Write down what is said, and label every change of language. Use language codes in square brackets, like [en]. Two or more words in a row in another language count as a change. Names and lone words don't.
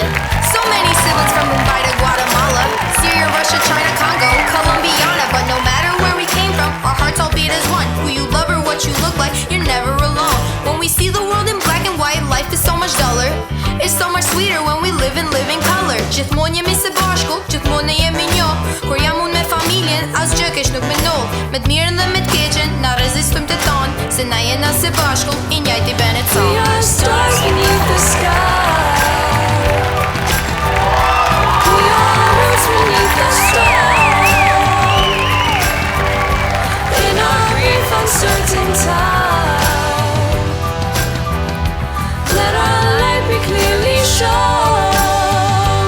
[en] So many siblings from Mumbai to Guatemala, Syria, Russia, China, Congo, Colombiana. But no matter where we came from, our hearts all beat as one. Who you love or what you look like, you're never alone. When we see the world in black and white, life is so much duller. It's so much sweeter when we live in color. [sq] Gjithmonë jemi së bashku, gjithmonë jemi një. Kur jam unë me familjen, asgjë keq nuk mendon. Me të mirën dhe me të keqen, na rezistojmë të tonë, se na jena së bashku, I njëjti Bennett Song. [en] We are stars beneath the sky. We are roots beneath the stone. In our brief uncertain time, let our light be clearly shown.